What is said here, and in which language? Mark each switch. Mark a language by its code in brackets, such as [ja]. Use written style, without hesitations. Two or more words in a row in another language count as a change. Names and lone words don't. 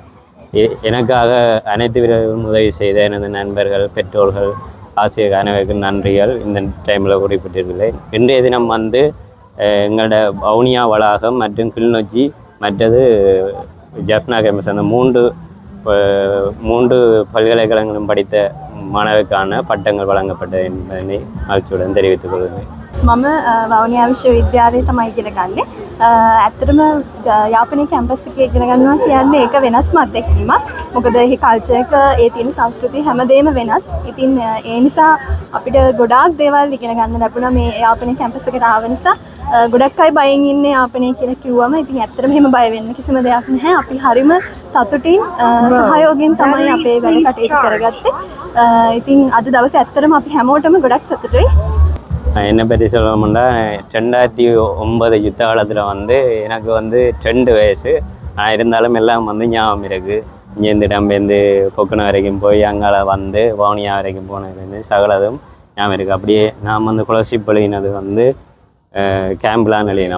[ta] எனக்காக அனைத்து விதமும் உதவி செய்த எனது நண்பர்கள், பெற்றோர்கள், ஆசிரியர் அனைவருக்கும் நன்றிகள் இந்த டைமில் குறிப்பிட்டிருக்கிறேன். இன்றைய தினம் வந்து எங்களோட வவுனியா வளாகம் மற்றும் கிளிநொச்சி மற்றது ஜப்னா கேம்பஸ் அந்த மூன்று பல்கலைக்கழகங்களும் படித்த மாணவருக்கான பட்டங்கள் வழங்கப்பட்டது என்பதனை மகிழ்ச்சியுடன் தெரிவித்துக் கொள்கிறேன். [si] මම වවුනියා විශ්වවිද්‍යාලයේ තමයි ඉගෙන ගන්නේ. ඇත්තටම යාපනයේ කැම්පස් එකේ ඉගෙන ගන්නවා කියන්නේ ඒක වෙනස්ම අත්දැකීමක්. මොකද එහි කල්චර් එක, ඒ තියෙන සංස්කෘතිය හැමදේම වෙනස්. ඉතින් ඒ නිසා අපිට ගොඩාක් දේවල් ඉගෙන ගන්න ලැබුණා මේ යාපනයේ කැම්පස් එකට ආව නිසා. ගොඩක් අය බයෙන් ඉන්නේ යාපනයේ කියලා කිව්වම ඉතින් ඇත්තටම එහෙම බය වෙන්න කිසිම දෙයක් නැහැ. අපි හරිම සතුටින් සහයෝගයෙන් තමයි අපේ වැඩ කටයුතු කරගත්තේ. ඉතින් අද දවසේ ඇත්තටම අපි හැමෝටම ගොඩක් සතුටුයි. [ta] என்னை பற்றி சொல்லணும்னா 2009 யுத்த காலத்தில் வந்து எனக்கு வந்து 2 வயசு. ஆனால் இருந்தாலும் எல்லாம் வந்து ஞாபகம் இருக்குது. இங்கேருந்து இடம்பெயர்ந்து கொக்கன வரைக்கும் போய் அங்கே வந்து வவுனியா வரைக்கும் போனதுலேருந்து சகலதும் ஞாபகம் இருக்குது. அப்படியே நான் வந்து ஸ்காலர்ஷிப் எழுதினது வந்து கேம்பில் எழுதினேன்.